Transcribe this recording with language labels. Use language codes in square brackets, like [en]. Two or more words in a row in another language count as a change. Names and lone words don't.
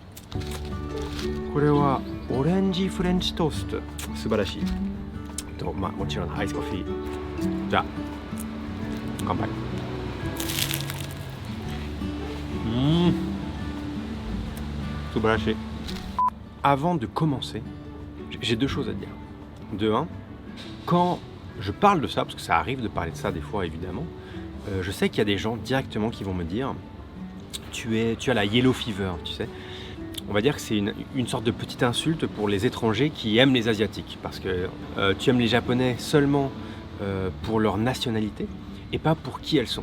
[ja] これはオレンジフレンチトースト。素晴らしい。もちろんアイスコーヒー。じゃあ、乾杯。 [fr] 素晴らしい。Avant de commencer, j'ai deux choses à dire. De un, quand je parle de ça, parce que ça arrive de parler de ça des fois évidemment, je sais qu'il y a des gens directement qui vont me dire tu as la [en] yellow fever, [fr] tu sais. On va dire que c'est une sorte de petite insulte pour les étrangers qui aiment les Asiatiques, parce que tu aimes les Japonais seulement pour leur nationalité et pas pour qui elles sont.